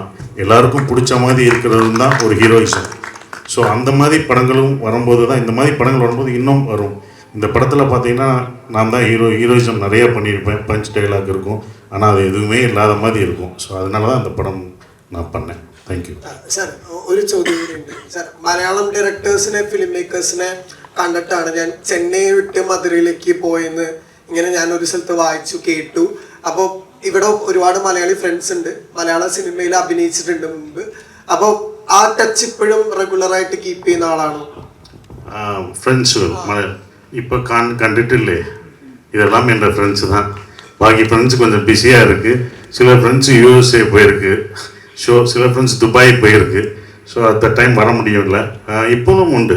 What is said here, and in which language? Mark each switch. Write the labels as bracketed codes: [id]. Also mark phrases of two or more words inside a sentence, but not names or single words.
[ta] எல்லாருக்கும் பிடிச்ச மாதிரி இருக்கிறதும் தான் ஒரு ஹீரோயிசம். ஸோ அந்த மாதிரி படங்களும் வரும்போது தான், இந்த மாதிரி படங்கள் வரும்போது இன்னும் வரும். இந்த படத்தில் பார்த்தீங்கன்னா நான் தான் ஹீரோயிசம் நிறைய பண்ணியிருப்பேன். [en] punch dialogue [ta] இருக்கும், ஆனால் அது எதுவுமே இல்லாத மாதிரி இருக்கும். ஸோ அதனால தான் இந்த படம் நான் பண்ணேன். [en] thank you. [ml] സാർ ഒരു ചോദ്യം കൂടിയുണ്ട് സാർ. മലയാളം ഡയറക്ടേഴ്സിനെ [en] film makersine [ml] കണ്ടിട്ടാണ് ഞാൻ ചെന്നൈ വിട്ട് മധുരയിലേക്ക് പോയെന്ന് ഇങ്ങനെ ഞാൻ ഒരു സ്ഥലത്ത് വായിച്ചു കേട്ടു. അപ്പോൾ ഇവിടെ ഒരുപാട് മലയാളി ഫ്രണ്ട്സ് ഉണ്ട്, മലയാള സിനിമയിൽ അഭിനയിച്ചിട്ടുണ്ട് മുമ്പ്. അപ്പോൾ ആ ടച്ച് ഇപ്പോഴും റെഗുലറായിട്ട് കീപ്പ് ചെയ്യുന്ന ആളാണോ? [ta] ஃப்ரெண்ட்ஸுகள் இப்போ கண்டுட்டில்லே, இதெல்லாம் என் ஃப்ரெண்ட்ஸு தான். பாக்கி ஃப்ரெண்ட்ஸ் கொஞ்சம் பிஸியாக இருக்குது. சில ஃப்ரெண்ட்ஸு யூஎஸ்ஏ போயிருக்கு, சில ஃப்ரெண்ட்ஸ் துபாய் போயிருக்கு. [en] so at the time [ta] வர முடியும்ல. இப்போவும் உண்டு.